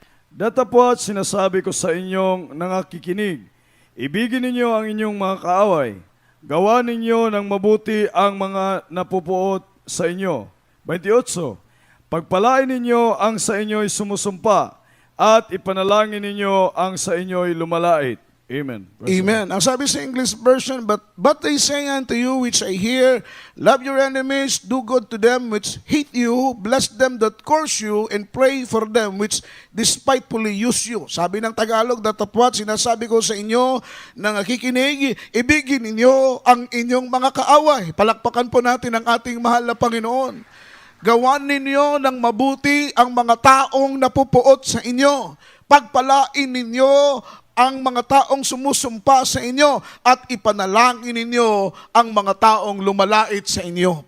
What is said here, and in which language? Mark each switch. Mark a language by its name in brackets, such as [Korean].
[Filipino] Datapwat sinasabi ko sa inyong nangakikinig, ibigin ninyo ang inyong mga kaaway, gawa ninyo ng mabuti ang mga napupuot sa inyo. 28. Pagpalain ninyo ang sa inyo'y sumusumpa at ipanalangin ninyo ang sa inyo'y lumalait. Amen. Amen. [English] Ang sabi sa English version, but I say unto you which I hear, love your enemies, do good to them which hate you, bless them that curse you, and pray for them which despitefully use you. [Filipino] Sabi ng Tagalog, datapwat, sinasabi ko sa inyo na nakikinig, ibigin ninyo ang inyong mga kaaway. Palakpakan po natin ang ating mahal na Panginoon. Gawan ninyo ng mabuti ang mga taong napupuot sa inyo. Pagpalain ninyo ang mga taong sumusumpa sa inyo at ipanalangin ninyo ang mga taong lumalait sa inyo.